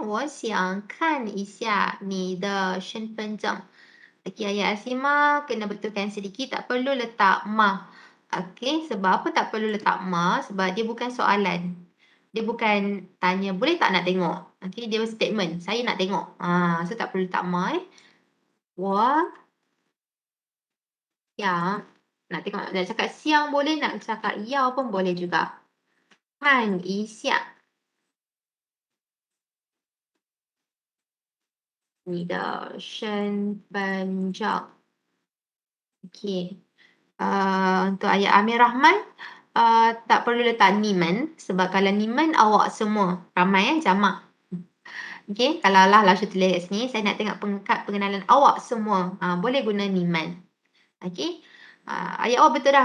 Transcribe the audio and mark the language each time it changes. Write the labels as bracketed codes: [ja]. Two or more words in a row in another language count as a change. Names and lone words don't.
[zh] 我想看一下你的身份证. [ms] Okey, ayat Asimah kena betulkan sedikit. Tak perlu letak ma. Okey, sebab apa tak perlu letak ma? Sebab dia bukan soalan. Dia bukan tanya, boleh tak nak tengok? Okey, dia statement. Saya nak tengok. So tak perlu letak ma. [zh] 我想 [ms] nak tengok, nak cakap siang boleh, nak cakap yao pun boleh juga. [zh] 看一下你的身份证. [ms] Okey. Untuk ayat Amir Rahman, tak perlu letak niman. Sebab kalau niman awak semua. Ramai jamak. Okey. Kalau lah Lausha tulis kat sini, saya nak tengok kad pengenalan awak semua. Boleh guna niman. Okey. Ayat awak betul dah.